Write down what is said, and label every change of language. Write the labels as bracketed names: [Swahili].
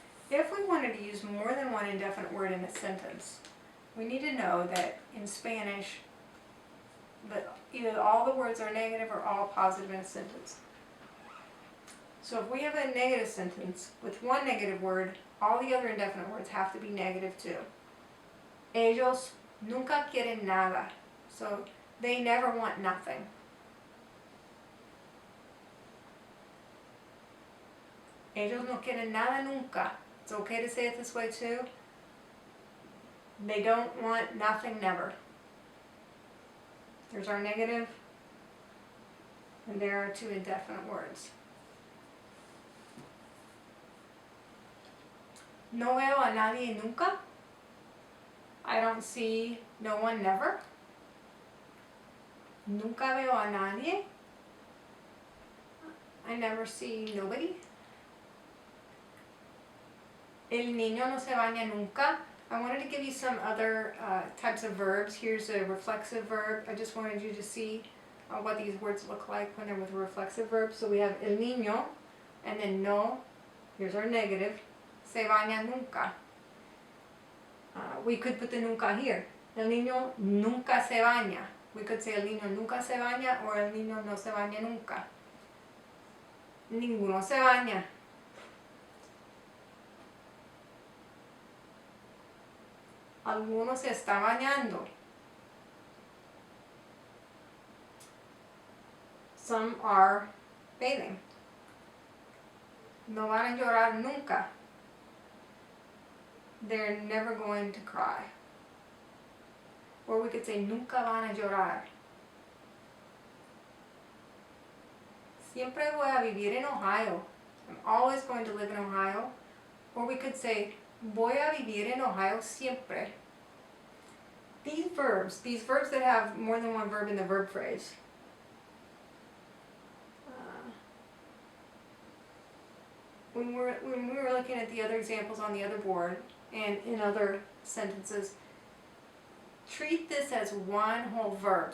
[English] If we wanted to use more than one indefinite word in a sentence, we need to know that in Spanish, that either all the words are negative or all positive in a sentence. So if we have a negative sentence with one negative word, all the other indefinite words have to be negative too. [Spanish] Ellos nunca quieren nada. [English] So they never want nothing. [Spanish] Ellos no quieren nada nunca. [English] It's okay to say it this way too. They don't want nothing never. There's our negative, and there are two indefinite words. [Spanish] No veo a nadie nunca. [English] I don't see no one never. [Spanish] Nunca veo a nadie. [English] I never see nobody. [Spanish] El niño no se baña nunca. [English] I wanted to give you some other types of verbs. Here's a reflexive verb. I just wanted you to see what these words look like when they're with a reflexive verb. So we have [Spanish] el niño, [English] and then no. Here's our negative. [Spanish] Se baña nunca. [English] We could put the nunca here. El niño nunca se baña. We could say [Spanish] el niño nunca se baña [English] or [Spanish] el niño no se baña nunca. Ninguno se baña. Alguno se está bañando. [English] Some are bathing. [Spanish] No van a llorar nunca. [English] They're never going to cry. Or we could say [Spanish] nunca van a llorar. Siempre voy a vivir en Ohio. [English] I'm always going to live in Ohio. Or we could say, [Spanish] voy a vivir en Ohio siempre. [English] These verbs that have more than one verb in the verb phrase, when we were looking at the other examples on the other board and in other sentences, treat this as one whole verb.